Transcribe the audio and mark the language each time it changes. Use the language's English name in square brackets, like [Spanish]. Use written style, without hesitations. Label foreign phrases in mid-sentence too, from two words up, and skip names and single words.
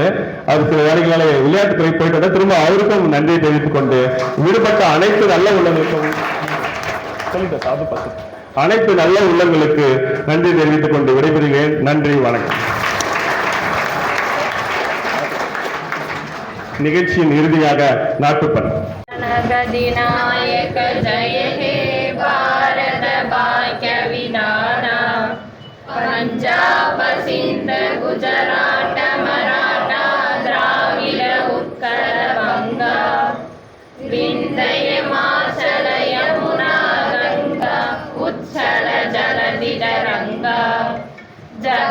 [Tamil] அவர் சில வேலைகளால விளையாட்டுத்துறை போயிட்டு திரும்ப அவருக்கும் நன்றியை தெரிவித்துக் கொண்டு விடுபட்ட அனைத்து நல்ல உள்ளங்களுக்கும் அனைத்து நல்ல உள்ளங்களுக்கு நன்றி தெரிவித்துக் கொண்டு விடைபெறுகிறேன். நன்றி, வணக்கம். நிகழ்ச்சியின் இறுதியாக நாட்டுப்பண். [Bangla] গণপতিনায়ক জয় হে ভারত ভাগ্য বিধাতা পঞ্জাব সিন্ধ গুজরাট মরাঠা দ্রাবিড় উৎকল বঙ্গা বিন্ধ্য হিমাচল যমুনা গঙ্গা উচ্ছল জলধি তরঙ্গা জব